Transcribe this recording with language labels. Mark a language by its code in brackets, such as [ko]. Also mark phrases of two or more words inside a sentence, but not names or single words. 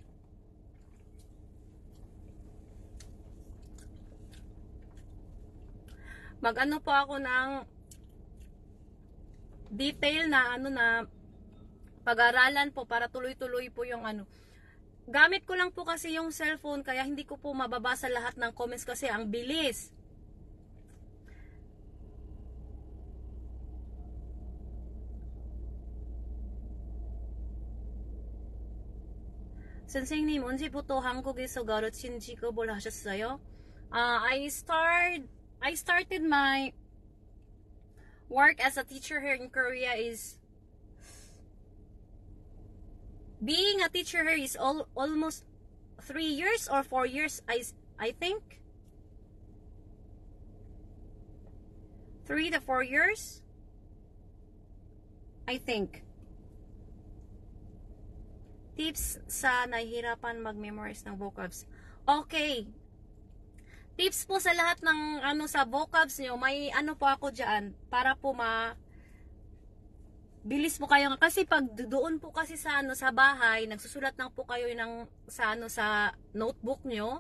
[tl] mag-ano po ako ng detail na na pag-aralan po para tuloy-tuloy po yung Gamit ko lang po kasi yung cellphone kaya hindi ko po mababasa lahat ng comments kasi ang bilis. [ko] 선생님 언제부터 한국에서 가르친 직업을 하셨어요? [en] I started my work as a teacher here in Korea is being a teacher here is almost 3 years or 4 years, I think 3 to 4 years, I think. [tl] Tips sa nahihirapan mag-memorize ng vocabs. Okay. Tips po sa lahat ng sa vocabs nyo, may po ako dyan para po bilis po kayo kasi pag doon po kasi sa sa bahay, nagsusulat lang po kayo ng sa notebook nyo.